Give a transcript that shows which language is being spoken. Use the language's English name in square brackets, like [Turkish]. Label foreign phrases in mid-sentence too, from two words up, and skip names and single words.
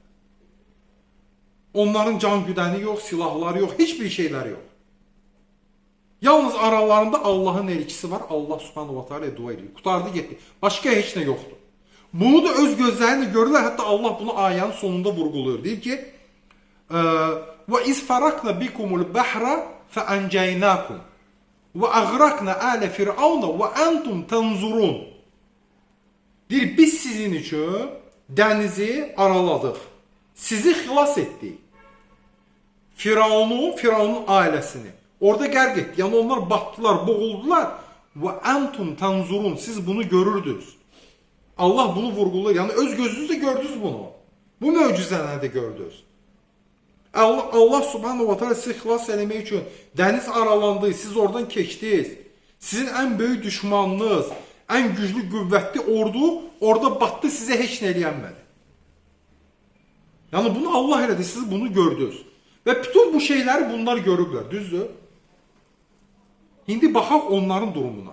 [Azerbaijani] Onların can güdəni yox, silahları yox, heç bir şeyləri yox. Yalnız aralarında Allahın elçisi var. Allah [Arabic] سبحانه وتعالى [Azerbaijani] dua edir. Qutardı, getdi. Başqa heç nə yoxdur. Bunu da öz gözlərini görürlər. Hətta Allah bunu ayənin sonunda vurğuluyor. Deyir ki, [Arabic] وَإِذْ فَرَقْنَا بِكُمُ الْبَحْرَ فَأَنْجَيْنَاكُمْ وَأَغْرَقْنَا آلَ فِرْعَوْنَ وَأَنْتُمْ تَنْظُرُونَ. [Azerbaijani] Deyir, biz sizin üçün dənizi araladıq. Sizi xilas etdik. Firavunun ailəsini. Orada qərq etdi. Yəni onlar batdılar, boğuldular. Və [Arabic] أنتم تنظرون. [Azerbaijani] Siz bunu görürdünüz. Allah bunu vurgulayır. Yəni öz gözünüzlə gördünüz bunu. Bu möcüzələri də gördünüz. Allah [Arabic] سبحانه وتعالى [Azerbaijani] sizi xilas eləmək üçün dəniz aralandı, siz oradan keçdiniz. Sizin ən böyük düşmanınız, ən güclü, qüvvətli ordu orada batdı, sizə heç nə eləyənmədi. Yəni bunu Allah elədi, siz bunu gördünüz. Və bütün bu şeyləri bunlar görüblər, düzdür? İndi baxaq onların durumuna.